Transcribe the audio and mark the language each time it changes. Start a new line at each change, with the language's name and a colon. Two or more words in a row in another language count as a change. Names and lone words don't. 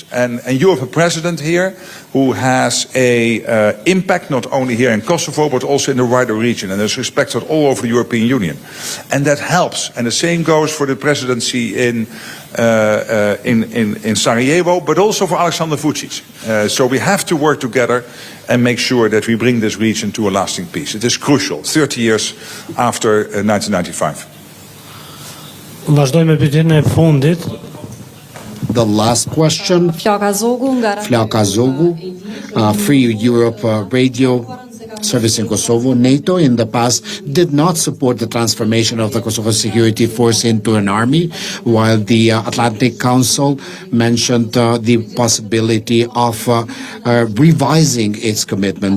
English: And you have a president here who has a impact not only here in Kosovo but also in the wider region, and is respected all over the European Union, and that helps. And the same goes for the presidency in Sarajevo, but also for Aleksandar Vučić. So we have to work together and make sure that we bring this region to a lasting peace. It is crucial, 30 years after 1995.
Albanian: Vazhdojmë me pyetjen e fundit.
English: The last question, Flaka Zogu, Flaka Zogu, Free Europe Radio. service in Kosovo. NATO in the past did not support the transformation of the Kosovo Security Force into an army, while the Atlantic Council mentioned the possibility of revising its commitment.